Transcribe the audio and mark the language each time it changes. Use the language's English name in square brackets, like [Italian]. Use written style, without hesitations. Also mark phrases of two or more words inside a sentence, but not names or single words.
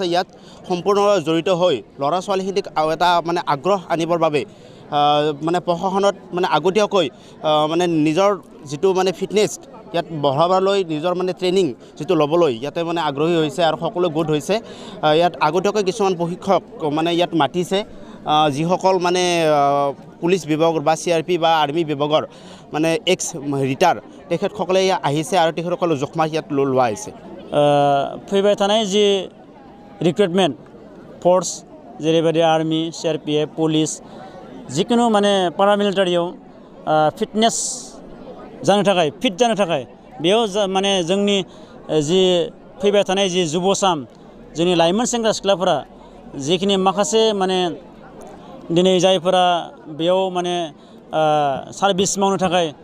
[Assamese] ইয়াত সম্পূৰ্ণ জড়িত হৈ ল'ৰা ছোৱালীখিনিক এটা মানে আগ্ৰহ আনিবৰ বাবে মানে প্ৰশাসনত মানে আগতীয়াকৈ মানে নিজৰ যিটো মানে ফিটনেছ ইয়াত বঢ়াবলৈ, নিজৰ মানে ট্ৰেইনিং যিটো ল'বলৈ ইয়াতে মানে আগ্ৰহী হৈছে আৰু সকলো গোট হৈছে। ইয়াত আগতীয়াকৈ কিছুমান প্ৰশিক্ষক মানে ইয়াত মাতিছে, যিসকল মানে পুলিচ বিভাগৰ বা CRP বা আৰ্মি বিভাগৰ মানে [English] ex retire [Assamese] তেখেতসকলে আহিছে আৰু তেখেতসকলে জোখমা ইয়াত লোৱা হৈছে। [Bodo] फैबाय थानाय [English] the recruitment force [Bodo] जेरैबायदि आर्मी, CRPF, पुलिस, जिखुनु माने पारामिलिटारियाव फिटनेस जानो थाखाय, फिट जानो थाखाय बेयाव माने जोंनि जि फैबाय थानाय जि जुबसान, जोंनि लाइमोन सेंग्रा सिख्लाफोरा जिखिनि माखासे माने दिनै जायफोरा बेयाव माने सार्भिस मावनो थाखाय